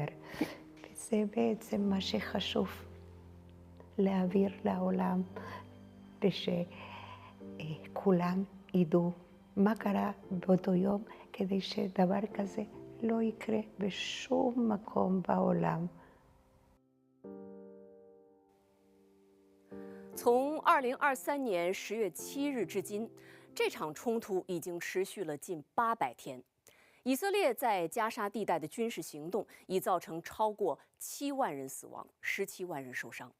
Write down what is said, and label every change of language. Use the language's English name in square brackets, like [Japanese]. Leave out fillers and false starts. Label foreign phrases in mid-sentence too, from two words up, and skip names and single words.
[Hebrew] וזה בעצם מה שחשוב להעביר לעולם, ושכולם ידעו מה קרה באותו יום, כדי שדבר כזה לא יקרה בשום מקום בעולם. [Chinese] 从2023年10月7日至今，这场冲突已经持续了近800天。以色列在加沙地带的军事行动已造成超过7万人死亡，17万人受伤。